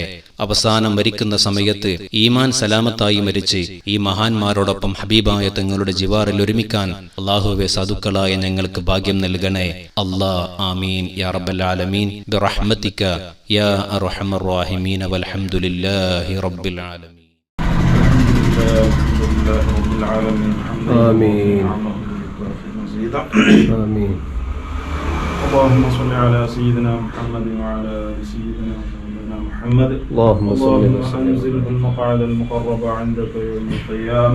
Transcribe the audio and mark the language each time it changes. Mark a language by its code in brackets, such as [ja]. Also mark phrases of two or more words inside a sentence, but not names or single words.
[ml] അവസാനം മരിക്കുന്ന സമയത്ത് ഈമാൻ സലാമത്തായി മരിച്ച് ഈ മഹാന്മാരോടൊപ്പം ഹബീബായ തങ്ങളുടെ ജിവാറിൽ ഒരുമിക്കാൻ അല്ലാഹുവേ സാധുക്കളായ ഞങ്ങൾക്ക് ഭാഗ്യം നൽകണേ. [ar] الله آمين يا رب العالمين برحمتك يا أرحم الراحمين والحمد لله رب العالمين. آمين آمين. اللهم صل على سيدنا محمد وعلى آل سيدنا محمد. اللهم صل وسلم. أنزله المقعد المقرب عندك يوم القيامة.